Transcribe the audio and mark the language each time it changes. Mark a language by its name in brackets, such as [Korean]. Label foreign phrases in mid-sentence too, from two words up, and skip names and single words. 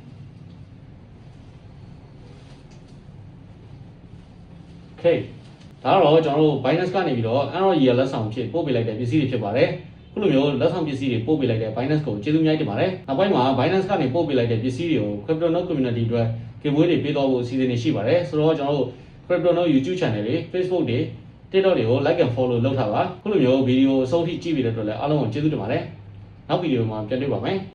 [Burmese] Okayဒါတော့ကျွန်တော်တို့ Binance ကနေပြီးတော့ ROE လက်ဆောင်ဖြစ်ပို့ပေးလိုက်တဲ့ပစ္စည်းတွေဖြစ်ပါတယ်ခုလိုမျိုးလက်ဆောင်ပစ္စည်းတွေပို့ပေးလိုက်တဲ့ Binance ကိုကျေးဇူးများတင်ပါတယ်နောက်ပိုင်းမှာ Binance ကနေပို့ပေးလိုက်တဲ့ပစ္စည်းတွေကို Crypto Node Community အတွက် giveaway တွေပေးသွားဖို့အစီအစဉ်တွေရှိပါတယ်ဆိုတော့ကျွန်တော်တို့ Crypto Node YouTube Channel တွေ Facebook တွေ TikTok တွေကို [English] like and follow [Burmese] လုပ်ထားပါခုလိုမျိုးဗီဒီယိုအဆုံးထိကြည့်ပြီးတဲ့အတွက်လည်းအားလုံးကိုကျေးဇူးတင်ပါတယ်နောက်ဗီဒီယိုမှာပြန်တွေ့ပါမယ်